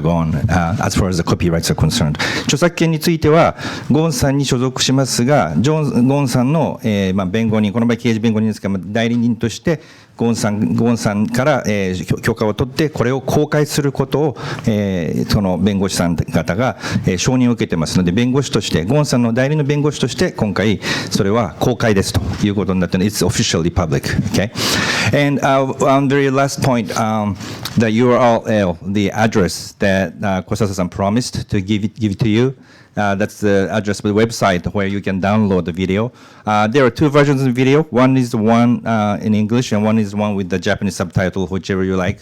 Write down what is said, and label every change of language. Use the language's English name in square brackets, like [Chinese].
[English] Ghosn as far as the copyrights are concerned. [Japanese] 著作権についてはゴーンさんに所属しますが、ゴーンさんの、弁護人、この場合刑事弁護人ですが、代理人としてゴーンさんから、許可を取ってこれを公開することを、その弁護士さん方が、承認を受けてますので、弁護士としてゴーンさんの代理の弁護士として今回それは公開ですということになっているので、 [English] It's officially public, okay? And on the very last point, the URL, the address that Kosasa-san promised to give it to you, That's the address of the website where you can download the video. There are two versions of the video. One is the one in English, and one is the one with the Japanese subtitle, whichever you like.